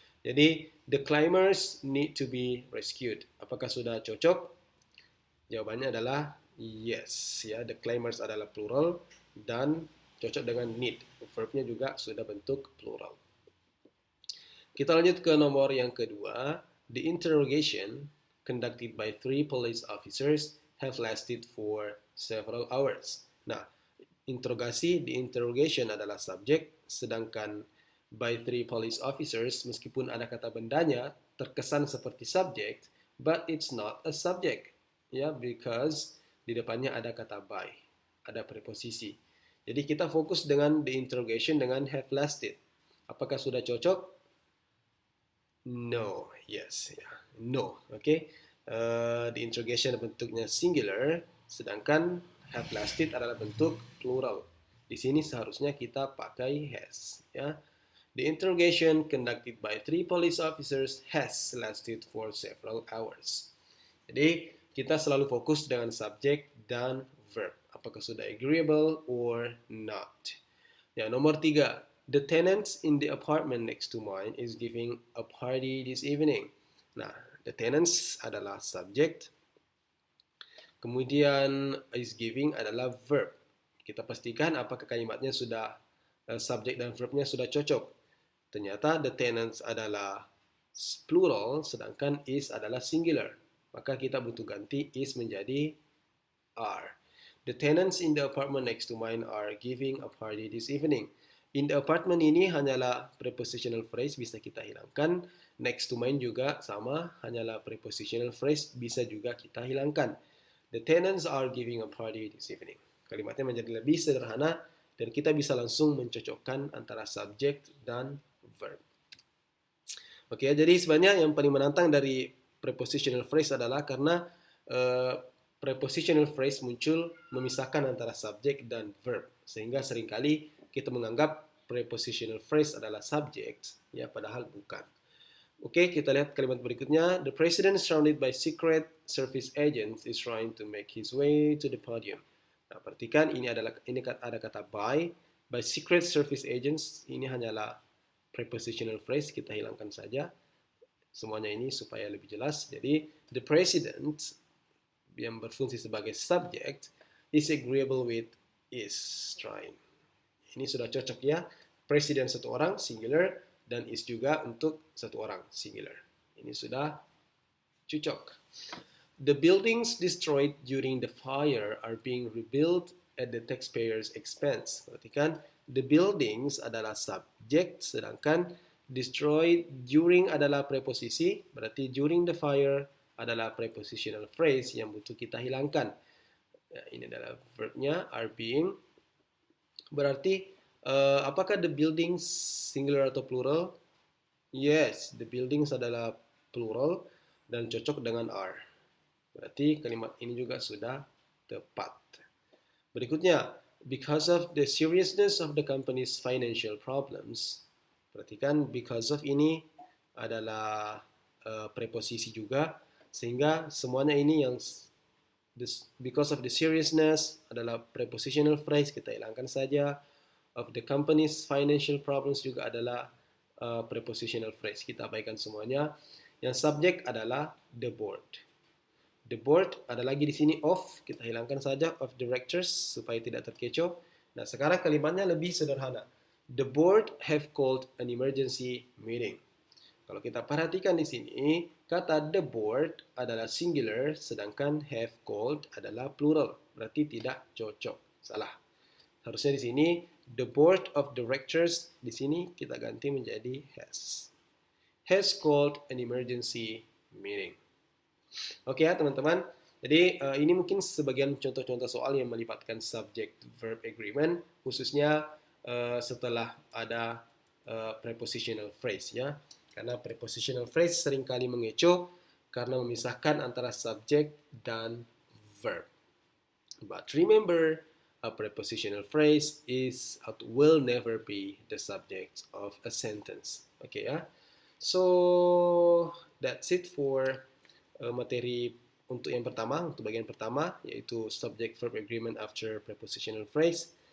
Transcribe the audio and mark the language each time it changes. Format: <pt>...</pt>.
<id>Jadi,</id> <en>the climbers need to be rescued.</en> <id>Apakah sudah cocok? Jawabannya adalah</id> <en>yes.</en> <id>Ya,</id> <en>the climbers</en> <id>adalah plural dan cocok dengan need. Verbnya juga sudah bentuk plural. Kita lanjut ke nomor yang kedua.</id> <en>The interrogation conducted by 3 police officers have lasted for several hours.</en> <id>Nah, interogasi, the interrogation adalah subjek, sedangkan by 3 police officers, meskipun ada kata bendanya, terkesan seperti subjek,</id> <en>but it's not a subject.</en> <id>Ya,</id> <en>because</en> <id>di depannya ada kata by, ada preposisi. Jadi kita fokus dengan</id> <en>the interrogation dengan have lasted.</en> <id>Apakah sudah cocok?</id> <en>No, yes,</en> <id>ya,</id> <en>no, okay.</en> <id>The interrogation bentuknya singular, sedangkan have lasted adalah bentuk plural. Di sini seharusnya kita pakai has, ya.</id> <en>The interrogation conducted by 3 police officers has lasted for several hours.</en> <id>Jadi kita selalu fokus dengan subjek dan verb. Apakah sudah</id> <en>agreeable or not?</en> <id>Ya, nomor 3.</id> <en>The tenants in the apartment next to mine is giving a party this evening.</en> <id>Nah, the tenants adalah subject. Kemudian is giving adalah verb. Kita pastikan apakah kalimatnya sudah subjek dan verbnya sudah cocok. Ternyata the tenants adalah plural sedangkan is adalah singular. Maka kita butuh ganti is menjadi are.</id> <en>The tenants in the apartment next to mine are giving a party this evening.</en> <id>In the apartment ini hanyalah prepositional phrase bisa kita hilangkan. Next to mine juga sama, hanyalah prepositional phrase bisa juga kita hilangkan.</id> <en>The tenants are giving a party this evening.</en> <id>Kalimatnya menjadi lebih sederhana dan kita bisa langsung mencocokkan antara subject dan verb. Oke, jadi sebenarnya yang paling menantang dari prepositional phrase adalah karena prepositional phrase muncul memisahkan antara subjek dan verb, sehingga seringkali kita menganggap prepositional phrase adalah subject, ya padahal bukan. Oke, kita lihat kalimat berikutnya.</id> <en>The president surrounded by secret service agents is trying to make his way to the podium.</en> <id>Nah, perhatikan ini ada kata by secret service agents. Ini hanyalah prepositional phrase, kita hilangkan saja semuanya ini supaya lebih jelas. Jadi the president yang berfungsi sebagai subject</id> <en>is agreeable with is trying.</en> <id>Ini sudah cocok ya. Presiden satu orang singular dan is juga untuk satu orang singular. Ini sudah cocok.</id> <en>The buildings destroyed during the fire are being rebuilt at the taxpayers' expense.</en> <id>Perhatikan, the buildings adalah subjek, sedangkan destroyed during adalah preposisi, berarti during the fire adalah prepositional phrase yang butuh kita hilangkan. Ya, ini adalah verbnya are being. Berarti apakah the buildings singular atau plural? Yes, the buildings adalah plural dan cocok dengan are. Berarti kalimat ini juga sudah tepat.</id> <en>Berikutnya, because of the seriousness of the company's financial problems.</en> <id>Perhatikan, because of ini adalah preposisi juga, sehingga semuanya ini yang because of the seriousness adalah prepositional phrase, kita hilangkan saja. Of the company's financial problems juga adalah prepositional phrase, kita abaikan semuanya. Yang subjek adalah the board. The board ada lagi di sini of, kita hilangkan saja of directors supaya tidak terkecoh. Nah, sekarang kalimatnya lebih sederhana.</id> <en>The board have called an emergency meeting.</en> <id>Kalau kita perhatikan di sini, kata the board adalah singular, sedangkan have called adalah plural. Berarti tidak cocok. Salah. Harusnya di sini, the board of directors, di sini kita ganti menjadi has.</id> <en>Has called an emergency meeting.</en> <id>Oke ya teman-teman, jadi ini mungkin sebagian contoh-contoh soal yang melibatkan</id> <en>subject-verb agreement,</en> <id>khususnya setelah ada prepositional phrase ya. Karena prepositional phrase seringkali mengecoh karena memisahkan antara subjek dan verb.</id> <en>But remember, a prepositional phrase will never be the subject of a sentence.</en> <id>Oke ya.</id> <en>So that's it for</en> <id>materi untuk yang pertama, untuk bagian pertama, yaitu</id> <en>subject verb agreement after prepositional phrase.</en>